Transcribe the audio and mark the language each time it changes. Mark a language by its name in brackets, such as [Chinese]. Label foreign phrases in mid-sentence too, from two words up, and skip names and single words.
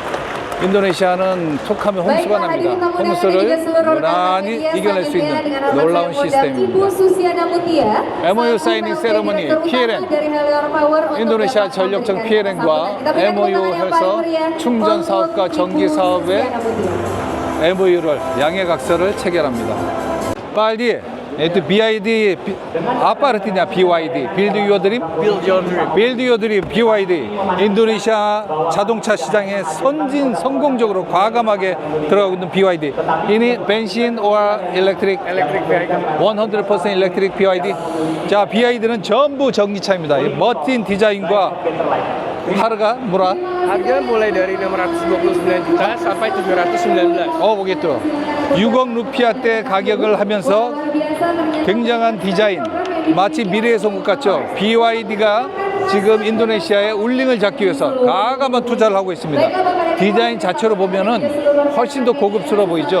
[Korean] 인도네시아는 톡하면 홍수가 납니다. 홍수를 무난히 이겨낼 수 있는 놀라운 시스템입니다. MOU [English] signing ceremony [Korean] PLN, 인도네시아 전력청 PLN과 MOU해서 충전 사업과 전기 사업의 MOU를 양해각서를 체결합니다. [Indonesian] 빨리 itu BID apa artinya BYD? Build Your Dream? [Korean] Build Your Dream BYD. 인도네시아 자동차 시장에 성공적으로 과감하게 들어가고 있는 BYD. [Indonesian] Ini bensin or electric? [English] Electric vehicle. [Korean] 100% electric BYD. 자, BYD는 전부 전기차입니다. 멋진 디자인과 [Indonesian] harga murah. Harga mulai dari 629 juta sampai 719. begitu. [Korean] 6억 루피아대 가격을 하면서 굉장한 디자인, 마치 미래의 송곳 같죠. BYD가 지금 인도네시아의 울링을 잡기 위해서 과감한 투자를 하고 있습니다. 디자인 자체로 보면은 훨씬 더 고급스러워 보이죠.